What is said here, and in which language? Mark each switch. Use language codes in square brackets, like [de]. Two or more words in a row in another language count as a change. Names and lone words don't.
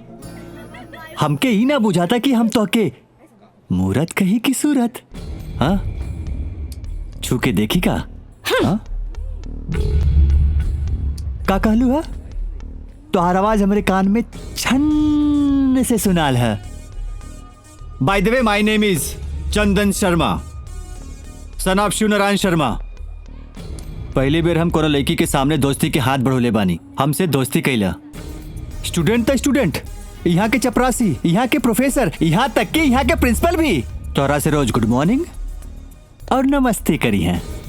[bho] हमके ई ना बुझाता कि हम तोके मूरत कही की सूरत। हाँ, छू के देखी का? हाँ? का कहलू है? तोहार आवाज हमारे कान में छन से सुनाल है। [en] By the way, my name is चंदन शर्मा, son of शिव नारायण शर्मा। [bho] पहली बेर हम कोनो लड़की के सामने दोस्ती के हाथ बढ़ोले बानी। हमसे दोस्ती कैला। स्टूडेंट तो स्टूडेंट, यहाँ के चपरासी, यहाँ के प्रोफेसर, यहाँ तक के यहाँ के प्रिंसिपल भी तोरा से रोज [en] good morning [bho] और नमस्ते करी हैं।